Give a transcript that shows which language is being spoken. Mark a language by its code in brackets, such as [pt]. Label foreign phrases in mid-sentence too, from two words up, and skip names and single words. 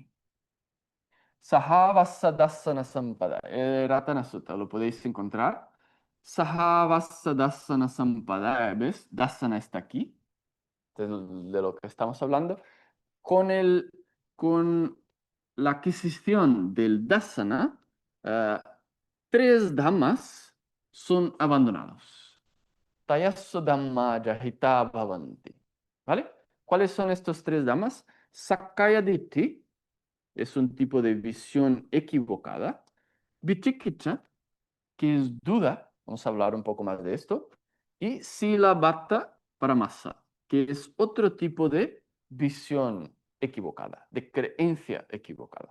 [pi] Sahavassadasana Sampadaya, Ratana Sutta, [es] lo podéis encontrar. [pi] Sahavassadasana Sampadaya, ¿ves? [es] Dasana está aquí, de lo que estamos hablando con, con la adquisición del dasana, eh, 3 dhammas son abandonados. [pi] Tayasso dhamma jahita bhavanti. [es] ¿Vale? ¿Cuáles son estos 3 dhammas? [pi] Sakkaya Ditthi [es] es un tipo de visión equivocada. Vicikiccha, que es duda, vamos a hablar un poco más de esto. [pi] Y Silabbata Paramasa, [es] que es otro tipo de visión equivocada, de creencia equivocada.